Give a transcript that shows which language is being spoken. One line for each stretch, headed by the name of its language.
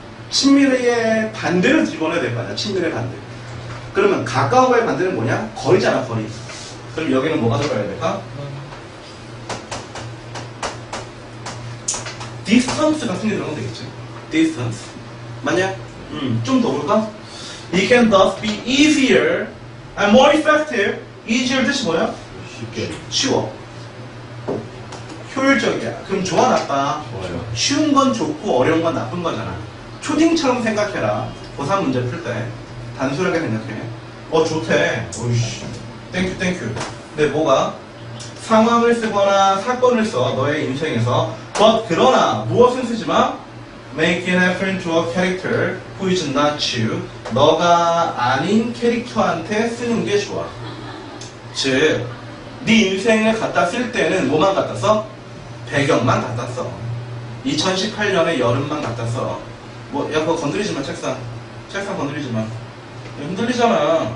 Korean: 친밀의 반대를 집어넣어야 될 거 아니야. 친밀의 반대. 그러면 가까운 거의 반대는 뭐냐? 거리잖아, 거리. 그럼 여기는 뭐가 들어가야 될까? distance 같은 게 들어가면 되겠지. distance. 맞냐? 좀 더 볼까?
English: It can thus be easier and more effective.
Korean: easier 뜻이 뭐야? 쉽게. 쉬워. 효율적이야. 그럼 좋아, 나빠? 좋아요. 쉬운 건 좋고 어려운 건 나쁜 거잖아. 초딩처럼 생각해라. 고3 문제 풀 때. 단순하게 생각해. 좋대. 오이씨. 땡큐. 근데 뭐가? 상황을 쓰거나 사건을 써. 너의 인생에서.
English: But
Korean: 그러나 무엇은 쓰지 마?
English: Make it happen to a character who is not you.
Korean: 너가 아닌 캐릭터한테 쓰는 게 좋아. 즉, 네 인생을 갖다 쓸 때는 뭐만 갖다 써? 배경만 갖다 써. 2018년의 여름만 갖다 써. 야, 그거 건드리지 마, 책상. 책상 건드리지 마. 흔들리잖아.